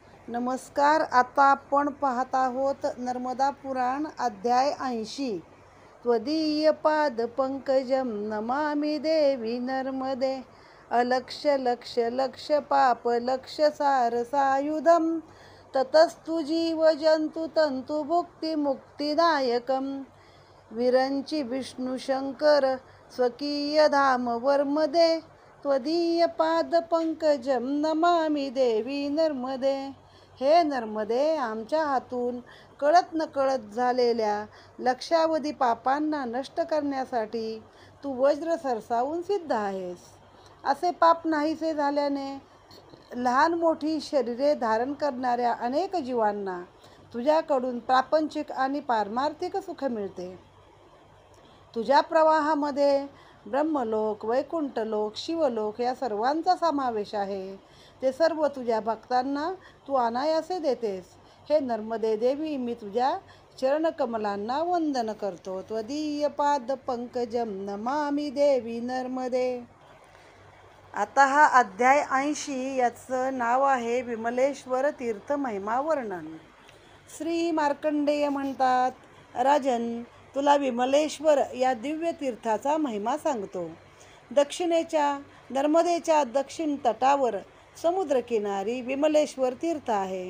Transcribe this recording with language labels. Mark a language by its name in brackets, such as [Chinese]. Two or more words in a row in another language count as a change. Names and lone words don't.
[Marathi] नमस्कार. आता आपण पाहत आहोत नर्मदा पुराण अध्याय 80. [Sanskrit] त्वदीय पाद पंकजम नमामि देवी नर्मदे. अलक्ष्य लक्ष लक्ष पाप लक्ष सार सायुधम. ततस्तु जीव जंतु तंतु भुक्ती मुक्तिदायकम. विरंची विष्णू शंकर स्वकीय धाम वर्मदे. त्वदीय पाद पंकजम नमामि देवी नर्मदे. [Marathi] हे नर्मदे, आमच्या हातून कळत नकळत झालेल्या लक्षावधी पापांना नष्ट करण्यासाठी तू वज्र सरसावून सिद्ध आहेस. असे पाप नाहीसे झाल्याने लहान मोठी शरीरे धारण करणाऱ्या अनेक जीवांना तुझ्याकडून प्रापंचिक आणि पारमार्थिक सुख मिळते. तुझ्या प्रवाहामध्ये ब्रह्मलोक, वैकुंठलोक, शिवलोक या सर्वांचा समावेश आहे. ते सर्व तुझ्या भक्तांना तू अनायासे देतेस. हे नर्मदे देवी, मी तुझ्या चरणकमलांना वंदन करतो. [Sanskrit] त्वदीय पाद पंकजम नमामि देवी नर्मदे. [Marathi] आता हा अध्याय 80 याचं नाव आहे विमलेश्वर तीर्थ महिमा वर्णन. श्री मार्कंडेय म्हणतात, राजन, तुला विमलेश्वर या दिव्य तीर्थाचा महिमा सांगतो. दक्षिणेच्या नर्मदेच्या दक्षिण तटावर समुद्रकिनारी विमलेश्वर तीर्थ आहे.